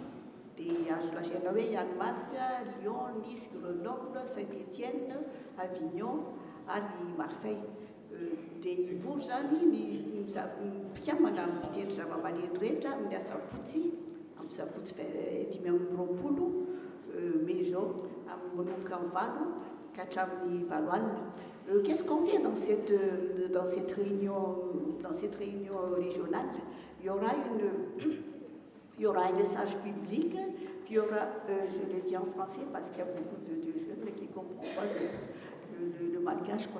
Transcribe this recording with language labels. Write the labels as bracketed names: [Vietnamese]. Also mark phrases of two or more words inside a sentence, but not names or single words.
[Malagasy] Dia azo lazaina hoe Annemasse, Lyon, Nice, Grenoble, Saint-Étienne, Avignon ary Marseille. Dia ivory zany ny mpikambana amin'ny mpitendry zava-maneno rehetra amin'ny asabotsy, amin'ny sabotsy 5:20 mai zao, amin'ny manomboka amin'ny 20 ka hatramin'ny 20 alina. [French] Qu'est-ce qu'on fait dans cette réunion régionale? Il y aura un message public, puis il y aura, je le dis en français parce qu'il y a beaucoup de jeunes qui ne comprennent pas le malgache, quoi.